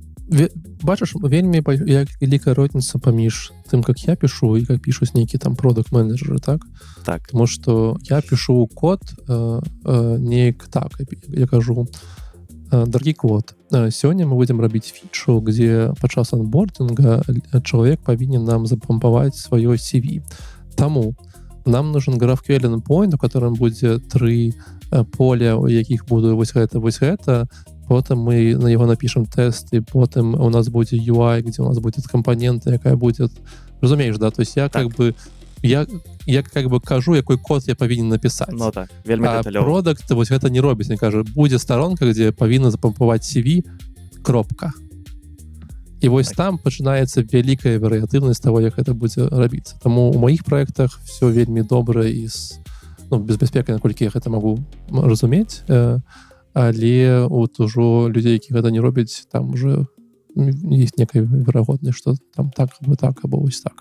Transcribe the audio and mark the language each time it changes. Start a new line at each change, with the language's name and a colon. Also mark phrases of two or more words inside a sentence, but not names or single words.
Belarusian: Бачыш, вельмі вялікая розніца паміж тым, как я пішу і как пішуць нейкі там продакт-менеджеры, так? Так. Тому што я пішу код неяк так, я кажу, дарагі код, сёння мы будзем рабіць фічу, дзе падчас анбординга чалавек павінен нам запампаваць сваё CV. Таму
Russian: нам нужен
English: GraphQL endpoint,
Russian: у котором
Belarusian: будзе 3 поля, у якіх буду вось гэта, потым мы на яго напішам тэст, і потым у нас будзе UI, дзе у нас будзе кампанента, якая будзе... Разумееш, да? То есть я так. я
Russian: как бы
Belarusian: кажу, якой код я павінен напісаць. Ну так, вельмі дэталёва. А продакт вось гэта не робіць, не кажа, будзе старонка, дзе павінна запампаваць CV, кропка. І вось так. там пачынаецца вялікая варыятыўнасць таго, як гэта будзе рабіцца. Таму ў маіх праектах все вельмі добра і без бяспекі, наколькі я гэта магу разумець, але от ужо людзей, які гэта не робяць, там
Russian: уже есть некая
Belarusian: верагоднасць, што там так, або вось так.